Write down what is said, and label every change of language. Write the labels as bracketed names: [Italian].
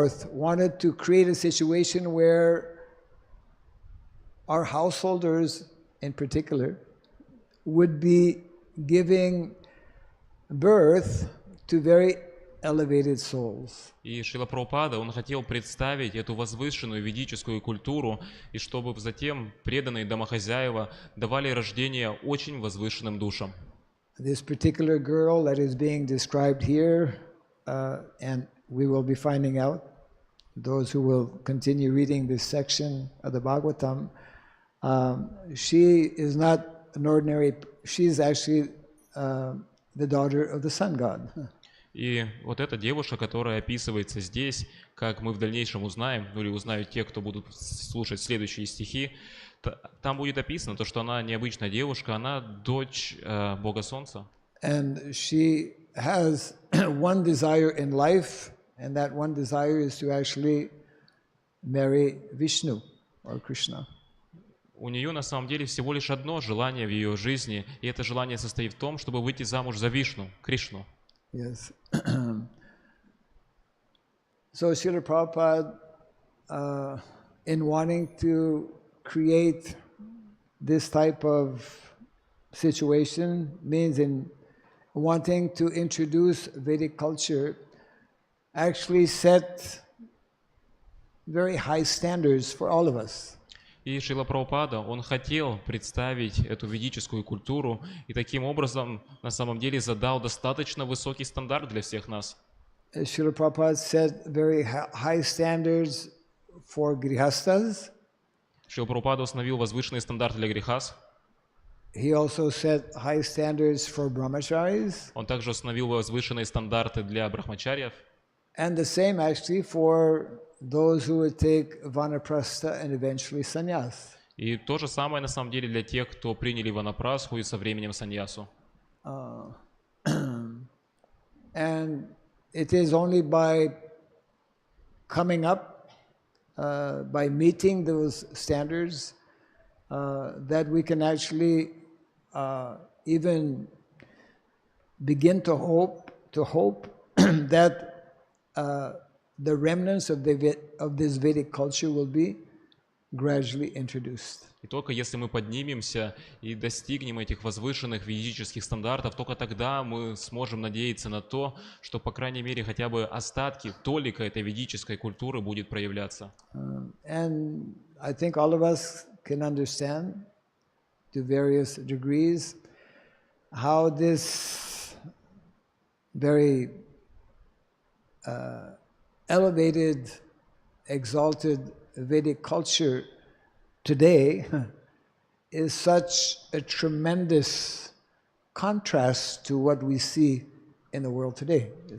[English] wanted to create a situation where our householders in particular would be giving birth to very elevated souls. [Russian] И Шрила Прабхупада, он хотел представить эту возвышенную ведическую культуру, и чтобы затем преданные домохозяева давали рождение очень возвышенным душам. [English] This particular girl that is being described here, and we will be finding out, those who will continue reading this section of the Bhagavatam, she is not an ordinary, she is actually the daughter of the sun god. [Russian] И вот эта девушка, которая описывается здесь, как мы в дальнейшем узнаем, ну или узнают те, кто будут слушать следующие стихи, там будет описано то, что она необычная девушка, она дочь Бога Солнца. [English] And she has one desire in life, and that one desire is to actually marry Vishnu or Krishna. [Russian] У нее на самом деле всего лишь одно желание в ее жизни, и это желание состоит в том, чтобы выйти замуж за Вишну, Кришну. [English] Yes. So Srila Prabhupada, in wanting to create this type of situation, means in wanting to introduce Vedic culture, actually set very high standards for all of us. [Russian] И Шрила Прабхупада, он хотел представить эту ведическую культуру и таким образом на самом деле задал достаточно высокий стандарт для всех нас. [English] Srila Prabhupada set very high standards for grihastas. [Russian] Шрила Прабхупада установил возвышенные стандарты для грехас. [English] He also set high standards for brahmacharis. [Russian] Он также установил возвышенные стандарты для брахмачарьев. [English] And the same actually for those who would take vanaprastha and eventually sannyas. [Russian] И то же самое на самом деле для тех, кто приняли ванапрасху и со временем саньясу. [English] And it is only by coming up, by meeting those standards, that we can actually even begin to hope that the remnants of this Vedic culture will be gradually introduced. [Russian] И только если мы поднимемся и достигнем этих возвышенных ведических стандартов, только тогда мы сможем надеяться на то, что, по крайней мере, хотя бы остатки, толика этой ведической культуры будет проявляться. [English] And I think all of us can understand to various degrees how this very elevated, exalted Vedic culture today is such a tremendous contrast to what we see in the world today.